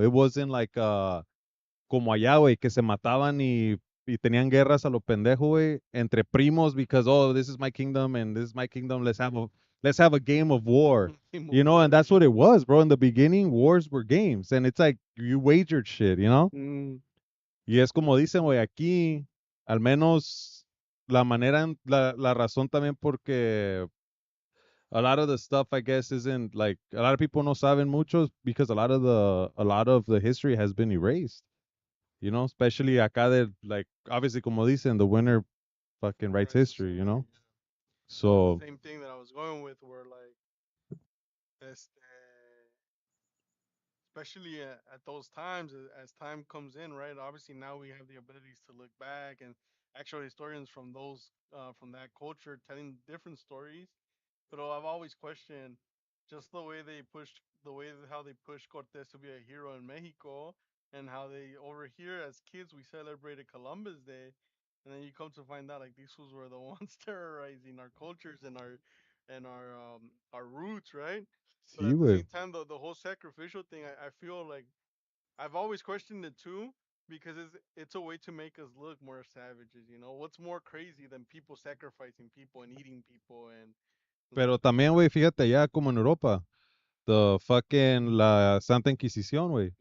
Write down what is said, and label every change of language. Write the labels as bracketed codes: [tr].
[es] It wasn't like, como allá, güey, que se mataban y tenían guerras a lo pendejo, güey, entre primos [en] because, oh, this is my kingdom and this is my kingdom. Let's have a game of war. You know, and that's what it was, bro. In the beginning, wars were games, and it's like you wagered shit, you know? Mm. [es] Y es como dicen, güey, aquí, al menos la manera, la razón también porque [en] a lot of the stuff I guess isn't like a lot of people [es] no saben mucho [en] because a lot of the history has been erased. You know, especially [es] acá de [en] like obviously [es] como dicen [en] the winner fucking writes history. You know, That's so the same thing that I was going with, where like, [es] este, [en] especially at those times, as time comes in, right? Obviously, now we have the abilities to look back and actual historians from those from that culture telling different stories. But I've always questioned just the way they pushed, how they pushed Cortés to be a hero in Mexico, and how they over here as kids we celebrated Columbus Day, and then you come to find out like these fools were the ones terrorizing our cultures and our roots, right? But [es] sí, [en] at the [es] güey. [en] same time, the whole sacrificial thing, I feel like I've always questioned it too, because it's a way to make us look more savages. You know, what's more crazy than people sacrificing people and eating people and like, [es] Pero también, güey, fíjate allá como en Europa, [en] the fucking [es] la Santa Inquisición, güey.